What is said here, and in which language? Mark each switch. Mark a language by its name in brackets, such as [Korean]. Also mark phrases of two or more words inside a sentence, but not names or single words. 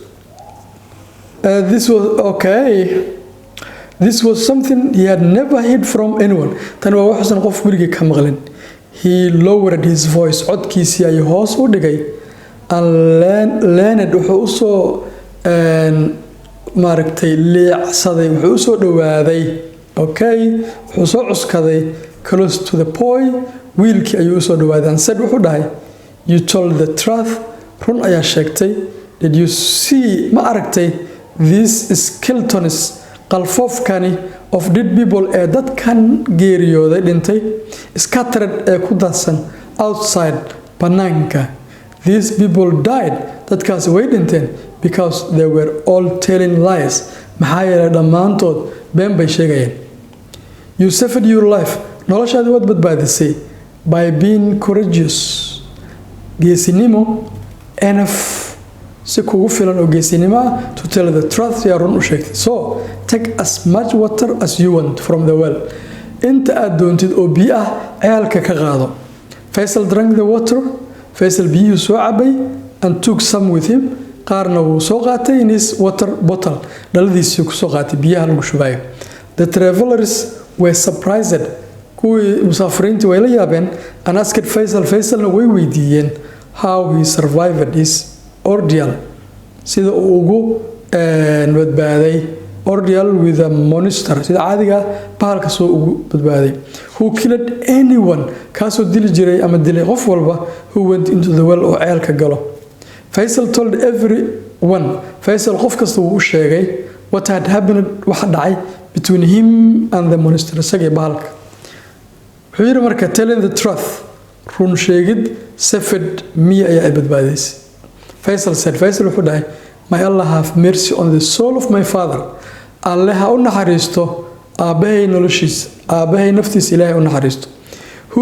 [English] this was okay this was something he had never heard from anyone [Somali] tan waa waxsan qof weliga ka maqlin [English] he lowered his voice [Somali] codkiisii ayuu hoos u dhigay [English] and learned [Somali] wuxuu u soo maaragtay leecsaday wuxuu u soo dhawaaday okay wuxuu soo cuskaday [English] close to the boy [Somali] wiilkii ayuu u soo dhawaaday [English] and said [Somali] wuxuu dhahay [English] you told the truth [Somali] run ayaa sheegtay [English] did you see [Somali] ma aragtay [English] these skeletons [Somali] qalfoofkani [English] of dead people [Somali] ee dadkan geeriyooday dhintay scattered ee ku daadsan outside banaanka [English] these people died [Somali] dadkaasi way dhinteen [English] because they were all telling lies [Somali] maxaa yeelay dhammaantood been bay sheegayeen [English] you saved your life [Somali] noloshaadi waad badbaadisay [English] by being [Somali] courageous geesinimo enough si kugu filan oo geesinimo ah [English] to tell the truth [Somali] yaa run u sheegtay [English] so take as much water as you want from the well [Somali] inta aad doontid oo biyo ah ceelka ka qaado [English] Faisal drank the water Faisal [Somali] biyuhu soo cabay [English] and took some with him [Somali] qaarna wuu soo qaatay [English] in his water bottle [Somali] dhaladiisii ku soo qaatay biyaha lagu shubayo [English] the travelers were surprised [Somali] kuwii musaafiriintii way la yaabeen [English] and Faisalna [Somali] way weydiiyeen [English] how he survived his ordeal [Somali] sida uu ugu badbaaday [English] ordeal with a monster [Somali] sida caadiga bahalka soo ugu badbaaday [English] who killed anyone [Somali] kaasoo dili jiray ama dilay qof walba [English] who went into the well [Somali] oo ceelka galo [English] Faisal told everyone [Somali] Faisal qof kasta uu sheegay [English] what had happened [Somali] waxa dhacay [English] between him and the monster [Somali] isagii bahalka wuxuu yiri marka [English] telling the truth [Somali] run sheegid [English] saved me [Somali] ayaa badbaadaysay Faisal said Faisal wuxuu dhahay [English] may Allah have mercy on the soul of my father [Somali] Allah ha u naxariisto aabahay noloshiisa aabahay naftiisa Ilaahay u naxariisto who